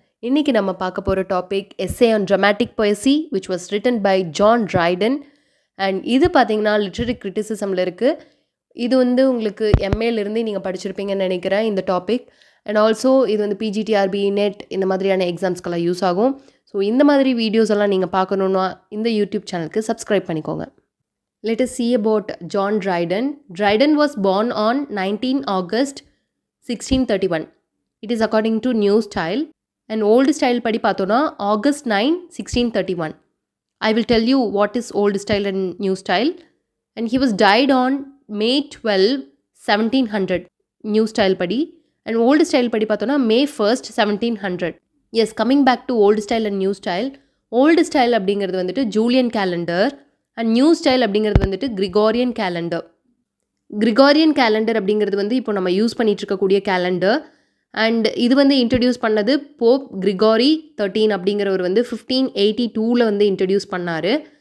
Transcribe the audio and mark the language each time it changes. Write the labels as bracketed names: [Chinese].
[Tamil] இன்னைக்கு நம்ம பார்க்க போற topic [English] essay on dramatic poesy which was written by John Dryden [Tamil] and இது பாத்தீங்கன்னா literary criticismல இருக்கு. இது வந்து உங்களுக்கு MAல இருந்து நீங்க படிச்சிருப்பீங்கன்னு நினைக்கிறேன் இந்த டாபிக் and also இது வந்து PGTRB NET இந்த மாதிரியான எக்ஸாம்ஸ்க்கெல்லாம் யூஸ் ஆகும். ஸோ இந்த மாதிரி வீடியோஸ் எல்லாம் நீங்கள் பார்க்கணுன்னா இந்த யூடியூப் சேனலுக்கு சப்ஸ்கிரைப் பண்ணிக்கோங்க. [English] Let us see about John Dryden. Dryden was born on 19 August 1631. It is according to New Style. And Old Style [Tamil] படி பார்த்தோன்னா [English] August 9, 1631. I will tell you what is Old Style and New Style. And he was died on May 12, 1700. New Style படி. And Old Style [Tamil] படி பார்த்தோன்னா [English] May 1st, 1700. Yes, coming back to Old Style and New Style. [Tamil] Old Style அப்படிங்கிறது வந்துட்டு Julian calendar and new style அப்படிங்கிறது வந்துட்டு Gregorian calendar. Gregorian calendar அப்படிங்கிறது வந்து இப்போ நம்ம யூஸ் பண்ணிட்டு இருக்கக்கூடிய கேலண்டர் அண்ட் இது வந்து இன்ட்ரடியூஸ் பண்ணது போப் கிரிகோரி 13 அப்படிங்கிறவர் வந்து 1582 வந்து இன்ட்ரடியூஸ் பண்ணார்.